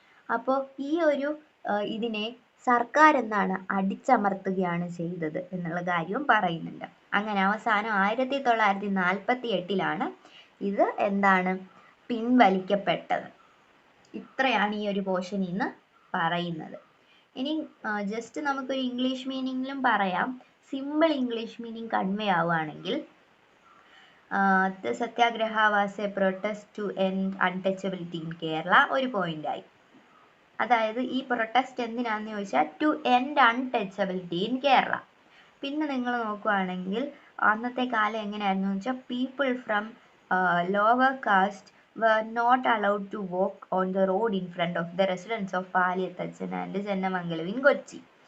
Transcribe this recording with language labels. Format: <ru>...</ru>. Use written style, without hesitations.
<ml>അപ്പോൾ ഈ ഒരു ഇതിനെ സർക്കാർ എന്താണ് അടിച്ചമർത്തുകയാണ് ചെയ്തത് എന്നുള്ള കാര്യവും പറയുന്നുണ്ട്. അങ്ങനെ അവസാനം 1948 ഇത് എന്താണ് പിൻവലിക്കപ്പെട്ടത്. ഇത്രയാണ് ഈ ഒരു പോർഷനിൽ നിന്ന് പറയുന്നത്. ഇനി ജസ്റ്റ് നമുക്കൊരു ഇംഗ്ലീഷ് മീനിങ്ങിലും പറയാം. സിമ്പിൾ ഇംഗ്ലീഷ് മീനിങ് കൺവേ ആവുകയാണെങ്കിൽ</ml> <en>the Satyagraha was a protest to end untouchability in Kerala.</en> <ml>ഒരു പോയിന്റായി. അതായത് ഈ പ്രൊട്ടസ്റ്റ് എന്തിനാന്ന് ചോദിച്ചാൽ</ml> <en>To end untouchability in Kerala.</en> <ml>പിന്നെ നിങ്ങൾ നോക്കുകയാണെങ്കിൽ അന്നത്തെ കാലം എങ്ങനെയായിരുന്നു വെച്ചാൽ</ml> <en>People from lower caste were not allowed to walk on the road in front of the residence of Paliyathachan and Chennamangalam in Kochi.</en>